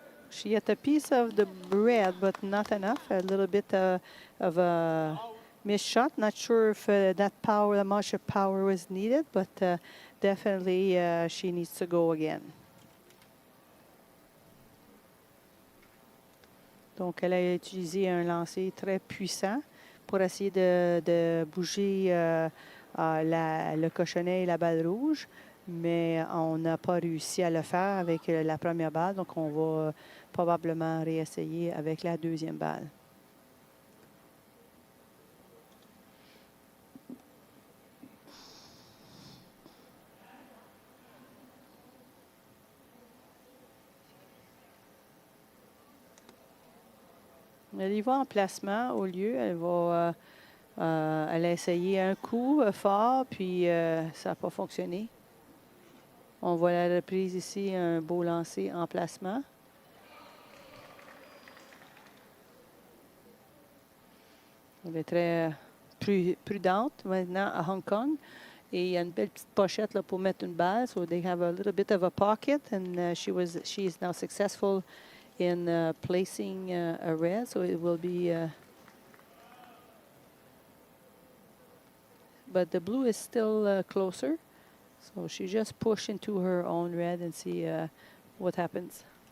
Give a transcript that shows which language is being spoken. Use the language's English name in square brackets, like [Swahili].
[English] she had a piece of the bread, but not enough. A little bit of a missed shot. Not sure if that power, how much of power was needed, but definitely she needs to go again. [French] Donc, elle a utilisé un lancer très puissant pour essayer de bouger le cochonnet et la balle rouge, mais on n'a pas réussi à le faire avec la première balle, donc on va probablement réessayer avec la deuxième balle. Elle y va en placement au lieu. Elle va elle a essayé un coup fort, puis ça n'a pas fonctionné. On voit la reprise ici, un beau lancer en placement. Elle est très prudente maintenant à Hong Kong. Et il y a une belle petite pochette là, pour mettre une balle. [English] So they have a little bit of a pocket, and she is now successful in placing a red. So it will be. But the blue is still closer. So she just push into her own red and see what happens.